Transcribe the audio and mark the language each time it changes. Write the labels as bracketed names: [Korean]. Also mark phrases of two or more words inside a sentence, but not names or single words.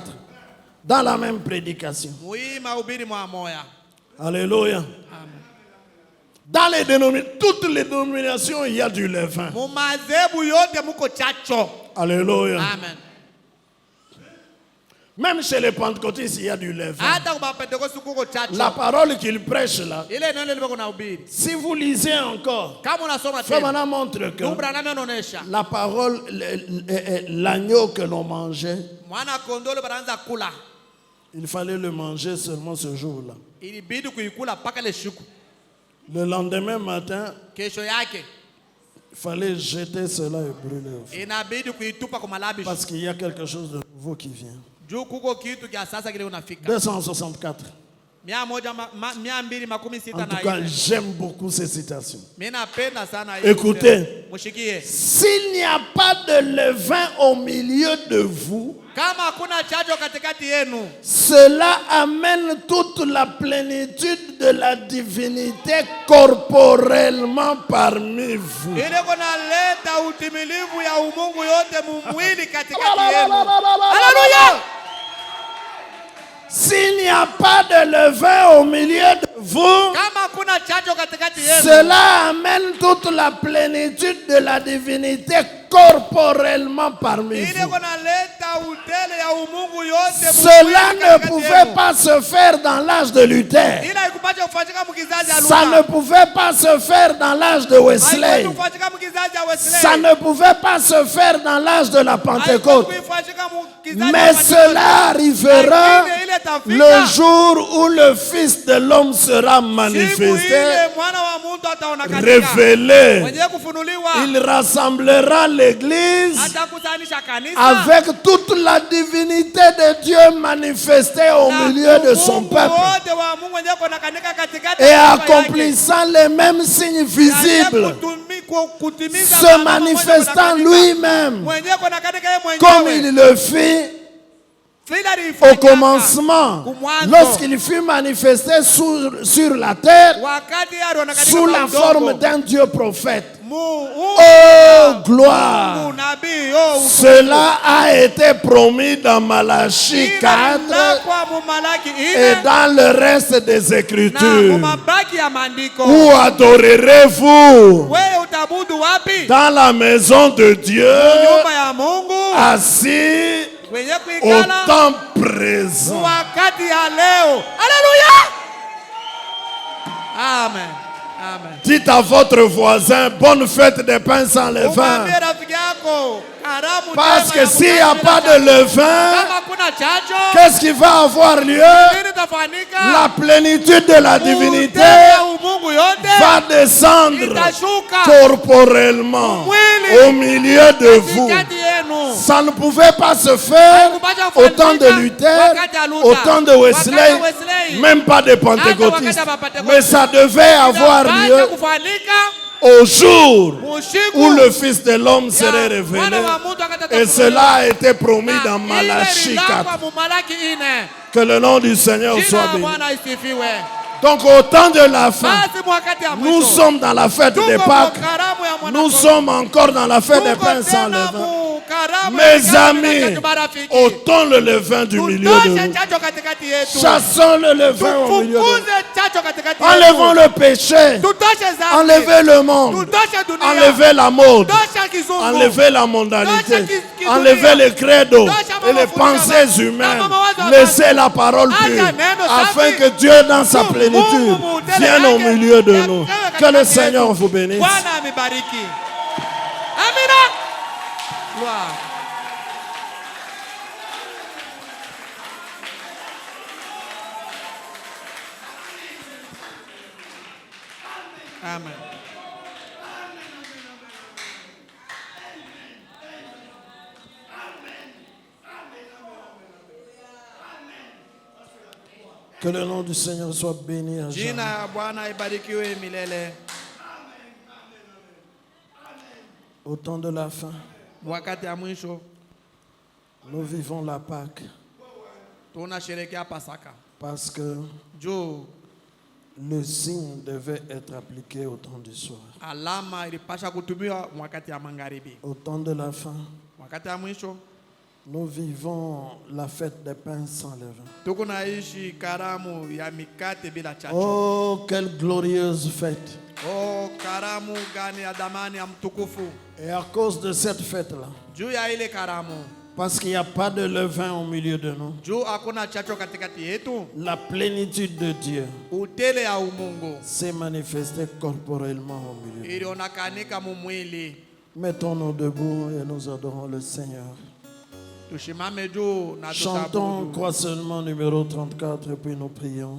[French] Dans la même prédication. Alléluia. Dans toutes les dénominations, il y a du levain. Alléluia. Amen. Même chez les pentecôtistes, il y a du levain. [Swahili] hata kwa Pentecoste kuko chacho. [French] La parole qu'il prêche là, [Swahili] Ile neno limeko na ubiri. [French] si vous lisez encore, [Swahili] Kama unasoma [French] Frère [Swahili] tena. [French] Branham montre que [Swahili] Ndugu Branham anaonesha. [French] la parole, l'agneau que l'on mangeait, [Swahili] Mwana kondolo banaanza kula. [French] il fallait le manger seulement ce jour-là. [Swahili] Ilibidi kuikula paka le siku. [French] Le lendemain matin, [Swahili] Kesho yake [French] il fallait jeter cela et brûler au feu. [Swahili] inabidi kuitupa kwa malabishi. [French] Parce qu'il y a quelque chose de nouveau qui vient. [Swahili] Juu kuko kitu kia sasa kile unafika. 264. 266 [French] En [Swahili] na [French] tout cas, [Swahili] ile. [French] j'aime beaucoup ces citations. [Swahili] Mimi napenda sana hiyo. [French] Écoutez, [Swahili] Mushikie. [French] s'il n'y a pas de levain au milieu de vous, [Swahili] Kama hakuna chacho katikati yenu, [French] cela amène toute la plénitude de la divinité corporellement parmi vous. [Swahili] ile kunaleta utimilivu ya umungu yote mumwili katikati yenu. Haleluya! [French] S'il n'y a pas de levain au milieu de vous, [Swahili] Kama hakuna chacho katikati yenu, [French] cela amène toute la plénitude de la divinité corporellement parmi [Swahili] ile [French] vous. [Swahili] kunaleta utele ya umungu yote [French] Cela [Swahili] mumwili [French] ne [Swahili] katikati [French] pouvait [Swahili] yenu. [French] pas se faire dans l'âge de Luther. [Swahili] Ila ikupata kufanyika mkizazi ya [French] Ça ne [Swahili] Luther. [French] pouvait pas se faire dans l'âge de Wesley. [Swahili] Haikuwezi kufanyika mkizazi ya Wesley. [French] Ça ne pouvait pas se faire dans l'âge de la Pentecôte. [Swahili] Haikuwezi kufanyika mkizazi ya [French] Mais [Swahili] Pentecoste. [French] cela arrivera [Swahili] Lakini ile tafika [French] le jour où le Fils de l'homme sera [Swahili] siku [French] manifesté, [Swahili] ile mwana wa Mungu ataonekana. [French] révélé. [Swahili] Mwenye kufunuliwa [French] Il rassemblera l'Église [Swahili] atakusanisha kanisa [French] avec toute la divinité de Dieu manifestée au [Swahili] na [French] milieu de son [Swahili] Mungu [French] peuple [Swahili] wote wa Mungu mwenye kuonekanika katikati [French] et [Swahili] ya taifa [French] accomplissant les mêmes signes [Swahili] yake. [French] visibles, [Swahili] Kutimiza [French] se [Swahili] mambo [French] manifestant [Swahili] mwenye [French] lui-même [Swahili] mwenye kuonekanika yeye [French] comme [Swahili] mwenyewe. [French] il le fit [Swahili] Vile [French] au [Swahili] alifanyaka [French] commencement, [Swahili] kumwanzo. [French] lorsqu'il fut manifesté sur la terre [Swahili] Wakati alionekanika [French] sous [Swahili] kwa [French] la [Swahili] udongo. [French] forme d'un Dieu prophète. Oh, Oh, gloire! [Swahili] nabii, oh, [French] Cela a été promis dans Malachie 4 [Swahili] kwa mumalaki [French] et [Swahili] ine [French] dans le reste des [Swahili] na [French] Écritures. [Swahili] mumabaki ya maandiko. [French] Où adorerez-vous? [Swahili] Wewe utabudu wapi? [French] Dans la maison de Dieu, [Swahili] Nyumba ya Mungu [French] assis [Swahili] wenye [French] au [Swahili] kuikala [French] temps présent. [Swahili] wakati ya leo. Haleluya! Amen. Amen. [French] Dites à votre voisin, bonne fête des pains sans levain. [Swahili] Umwambie rafiki yako karamu [French] Parce [Swahili] njema [French] que [Swahili] ya [French] s'il n'y a [Swahili] mkate [French] pas [Swahili] bila [French] de [Swahili] chachu. [French] levain, [Swahili] Kama kuna chacho, [French] qu'est-ce qui va avoir lieu? [Swahili] nini tafanika? [French] La plénitude de la divinité [Swahili] Utele ya umungu yote [French] va descendre [Swahili] itashuka [French] corporellement au milieu de vous. [Swahili] katikati yenu. [French] Ça ne pouvait pas se faire au temps de Luther, au temps de Wesley, même pas de Pentecôtistes. Mais ça devait avoir lieu [Swahili] Inapaswa kufanyika [French] au jour [Swahili] usiku [French] où le Fils de l'homme serait [Swahili] ya [French] révélé. [Swahili] mwana wa Mungu akataka [French] Et [Swahili] kufunuliwa. [French] cela a été promis [Swahili] Na [French] dans [Swahili] ile [French] Malachie [Swahili] lilakwa [French] 4. [Swahili] mu Malaki 4. [French] Que le nom du Seigneur [Swahili] Jina [French] soit la béni. [Swahili] Bwana isifiwe. [French] Donc au temps de la fin, [Swahili] Basi mwakati ya [French] nous [Swahili] mwisho [French] sommes dans la fête [Swahili] tuko [French] des [Swahili] mu [French] Pâques. [Swahili] karamu ya mwana [French] Nous [Swahili] kondoo. [French] sommes encore dans la fête des [Swahili] Tuko [French] pains sans [Swahili] tena [French] levain. [Swahili] mu karamu ya [French] Mes [Swahili] mikate [French] amis, [Swahili] mitatu marafiki. [French] ôtons le levain du milieu de [Swahili] Tutoshe [French] nous. [Swahili] chacho katikati yetu. [French] Chassons le levain au milieu de nous. [Swahili] Tufukuze chacho katikati [French] Enlevons [Swahili] yetu. [French] le péché. [Swahili] Tutoshe dhambi. [French] Enlevez le monde. [Swahili] Tutoshe dunia. [French] Enlevez la mode. [Swahili] Tutoshe kizungu. [French] Enlevez la mondanité. [Swahili] Tutoshe [French] Enlevez les credos [Swahili] Tutoshe [French] et les [Swahili] mafundisho [French] pensées [Swahili] ya [French] humaines. [Swahili] mawazo ya [French] Laissez [Swahili] watu. [French] la parole [Swahili] Acha [French] pure [Swahili] neno [French] afin [Swahili] safi. [French] que Dieu dans sa [Swahili] Mungu [French] plénitude [Swahili] mutele [French] vienne au [Swahili] yake [French] milieu de [Swahili] yakewe [French] nous. [Swahili] katikati [French] Que le [Swahili] yetu. [French] Seigneur vous bénisse. [Swahili] Bwana amebariki. Amina. [French] Gloire. Amen. Que le nom du Seigneur soit béni à [Swahili] Jina [French] jamais. [Swahili] ya Bwana ibarikiwe milele. [French] Au temps de la fin, [Swahili] Wakati ya mwisho [French] nous vivons la Pâque [Swahili] tunasherehekea Pasaka. [French] parce que [Swahili] Juu [French] le signe devait être appliqué au temps du soir. [Swahili] alama ilipasha kutumiwa wakati ya magharibi. [French] Au temps de la fin, [Swahili] Wakati ya mwisho [French] nous vivons la fête des pains sans levain. [Swahili] tuko naishi karamu ya mikate bila chachu. [French] Oh, quelle glorieuse fête! [Swahili] Oh, karamu gani ya damani ya mtukufu. [French] Et à cause de cette fête-là, [Swahili] Juu ya ile karamu [French] Parce qu'il n'y a pas de levain au milieu de nous. [Swahili] Juu hakuna chacho katikati yetu. [French] La plénitude de Dieu [Swahili] Utele ya umungu [French] s'est manifestée corporellement au milieu de nous. [Swahili] ilionekanika mumwili. [French] Mettons-nous debout et nous adorons le Seigneur. [Swahili] Tushimame juu na [French] Chantons [Swahili] tutabudu. [French] Croix seulement numéro 34 et puis nous prions.